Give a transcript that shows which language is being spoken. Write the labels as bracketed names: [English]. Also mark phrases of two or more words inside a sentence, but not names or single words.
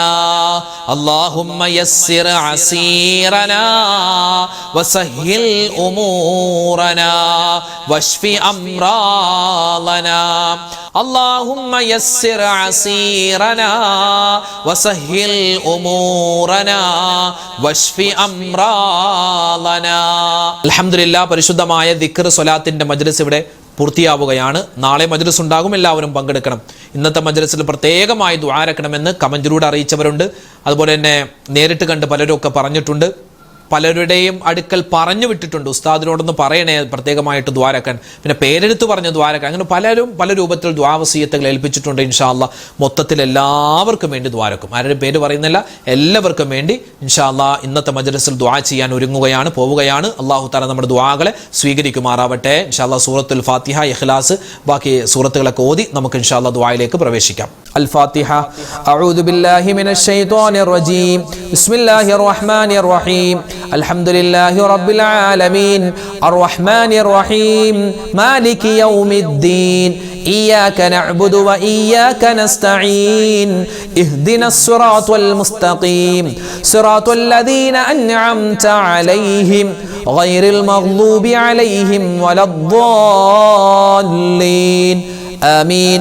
[Arabic] اللهم يسر عسيرنا وسهل أمورنا واشف أمراضنا. اللهم يسر عسيرنا وسهل أمورنا واشف أمراضنا. [Malayalam] അൽഹംദുലില്ലാ, പരിശുദ്ധമായ ദിക്ർ സ്വലാത്തിന്റെ മജ്ലിസ് ഇവിടെ പൂർത്തിയാവുകയാണ്. നാളെ മജ്ലിസ് ഉണ്ടാകും, എല്ലാവരും പങ്കെടുക്കണം. ഇന്നത്തെ മജ്ലിസിൽ പ്രത്യേകമായി ദുആ രക്കണമെന്ന് കമന്റിലൂടെ അറിയിച്ചവരുണ്ട്. അതുപോലെ തന്നെ നേരിട്ട് കണ്ട് പലരും ഒക്കെ പറഞ്ഞിട്ടുണ്ട്. പലരുടെയും അടുക്കൽ പറഞ്ഞു വിട്ടിട്ടുണ്ട്, ഉസ്താദിനോടൊന്ന് പറയണേ പ്രത്യേകമായിട്ട് ദ്വാരക്കാൻ, പിന്നെ പേരെടുത്ത് പറഞ്ഞ് ദ്വാരക്കാൻ. അങ്ങനെ പലരും പല രൂപത്തിൽ ദ്വാവസീയത്തുകൾ ഏൽപ്പിച്ചിട്ടുണ്ട്. [Arabic] إن شاء الله [Malayalam] മൊത്തത്തിൽ എല്ലാവർക്കും വേണ്ടി ദ്വാരക്കും, ആരുടെയും പേര് പറയുന്നില്ല, എല്ലാവർക്കും വേണ്ടി [Arabic] إن شاء الله [Malayalam] ഇന്നത്തെ മജ്ലിസിൽ ദുആ ചെയ്യാൻ ഒരുങ്ങുകയാണ്, പോവുകയാണ്. [Arabic] الله تعالى [Malayalam] നമ്മുടെ ദുആകളെ സ്വീകരിക്കുമാറാവട്ടെ. [Arabic] إن شاء الله [Malayalam] സൂറത്തുൽ ഫാത്തിഹ, ഇഖ്ലാസ്, ബാക്കി സൂറത്തുകളൊക്കെ ഓതി നമുക്ക് [Arabic] إن شاء الله [Malayalam] ദുആയിലേക്ക് പ്രവേശിക്കാം. [Arabic] الفاتحة. أعوذ بالله من الشيطان الرجيم. بسم الله الرحمن الرحيم. الحمد لله رب العالمين الرحمن الرحيم مالك يوم الدين إياك نعبد وإياك نستعين اهدنا الصراط المستقيم صراط الذين أنعمت عليهم غير المغضوب عليهم ولا الضالين آمين.